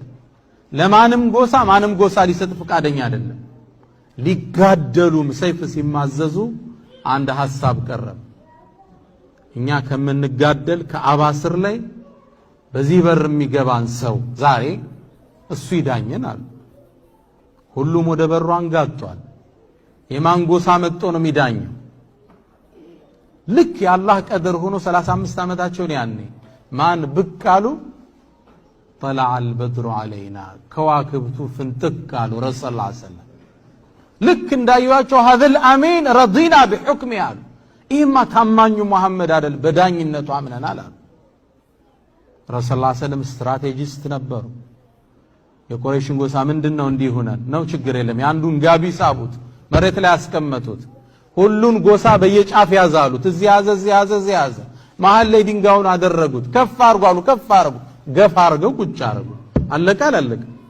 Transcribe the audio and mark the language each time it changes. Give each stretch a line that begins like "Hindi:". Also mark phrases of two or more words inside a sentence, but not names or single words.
Amharic: ለማንም ጎሳ ማንም ጎሳ ሊሰጥ ፈቃደኛ አይደለም። ሊጋደሉም ሰይፍ ሲማዘዙ አንድ ሐሳብ ቀረበ። እኛ ከምንጋደል ከአባ ስር ላይ በዚህ በር የሚገባን ሰው ዛሬ እሱ ይዳኘን አሉ። ሁሉም ወደ በሩ አንጋጧል። የማን ጎሳ መጥቶ ነው የሚዳኘው? ልክ የአላህ ቀደር ሆኖ 35 ዓመታቸውን ያኔ ማን ብቅ አሉ?
Arabic: طلع البدر علينا
Amharic: ከዋክብቱ ፍንጥቅ አሉ። ረሱል
Arabic: صلى الله عليه وسلم
Amharic: ልክ እንዳዩዋቸው
Arabic: هذا الامين رضينا بحكمه
Amharic: አሉ። ይህማ ታማኙ መሐመድ አይደል በዳኝነቱ አምነናል አሉ። ረሱል
Arabic: صلى الله عليه وسلم
Amharic: ስትራቴጂስት ነበሩ። የቁረይሽን ጎሳ ምንድነው እንዲህ ሆነን ነው? ችግር የለም። ያንዱን ጋቢ ሳቡት፣ መሬት ላይ ያስቀመጡት። ሁሉን ጎሳ በየጫፍ ያዛሉት። እዚህ ያዘ፣ እዚህ ያዘ፣ እዚህ ያዘ። መሃል ላይ ድንጋዩን አደረጉት። ከፍ አርጉ አሉ። ከፍ አርጉ፣ ገፍ አርገው ቁጭ አርጉ። አለቀ አላለቀ?